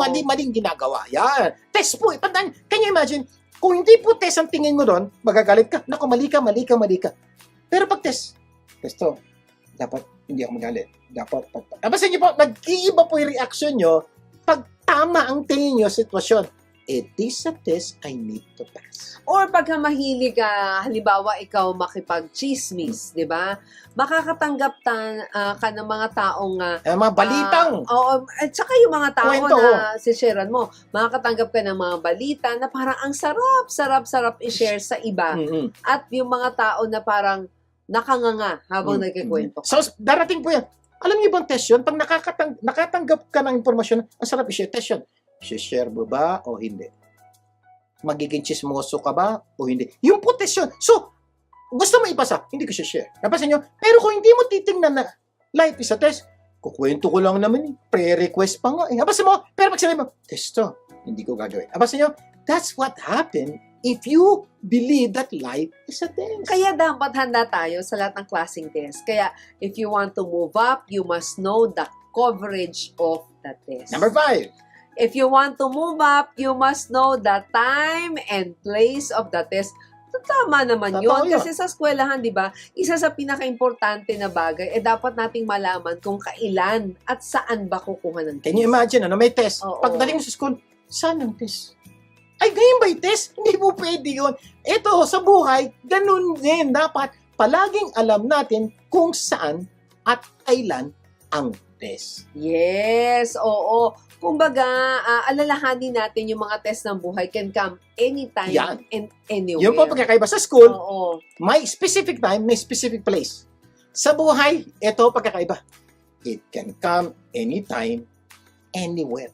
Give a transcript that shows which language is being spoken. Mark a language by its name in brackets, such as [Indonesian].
[Filipino] mali-maling ginagawa. Yan. Test po. Can you imagine, kung hindi po test ang tingin mo doon, magagalit ka. Naku, mali ka. Pero pag test to, dapat hindi ako magalit. Dapat. Tapos inyo po, nag-iiba po yung reaction nyo pag tama ang tingin nyo sitwasyon. [English] This a test I need to pass. [Filipino] Or pagka mahilig ka, halimbawa ikaw makipag-chismis, di ba? Makakatanggap ka ng mga taong Mga balitang. oo, at saka yung mga tao Kwento. na si-sharean mo, makakatanggap ka ng mga balita na parang ang sarap i-share sa iba. Mm-mm. At yung mga tao na parang nakanganga habang nagkikwento ka. So, darating po yan. Alam niyo bang test yun? Pag nakatanggap ka ng impormasyon, ang sarap i-share. Test yun. I-share mo ba o hindi? Magiging chismoso ka ba o hindi? Yung po test yun. So, gusto mo ipasa, hindi ko share. Napasin nyo? Pero kung hindi mo titingnan na life is a test, kukwento ko lang naman eh. Pre-request pa nga eh. Napasin mo? Pero pag sinabi mo, test to, hindi ko gagawin. Napasin nyo? [English] That's what happened if you believe that life is a test. [Filipino] Kaya dapat handa tayo sa lahat ng klaseng test. [English] Kaya if you want to move up, you must know the coverage of the test. Number 5. If you want to move up, you must know the time and place of the test. [Filipino] Tama naman Totoo yun. yun. Kasi sa eskwelahan, di ba, isa sa pinaka-importante na bagay, dapat nating malaman kung kailan at saan ba kukuha ng test. Can you imagine, may test. Oo. Pagdating mo sa school, saan ang test? Ay, ganyan ba yung test? Hindi po pwede yun. Ito, sa buhay, ganun din. Dapat palaging alam natin kung saan at kailan ang test. Yes, oo. Kumbaga, alalahanin natin yung mga test ng buhay can come anytime Yan. [English] and anywhere. [Filipino] Yun po pagkakaiba sa school, Oo. may specific time, may specific place. Sa buhay, ito pagkakaiba. [English] It can come anytime, anywhere.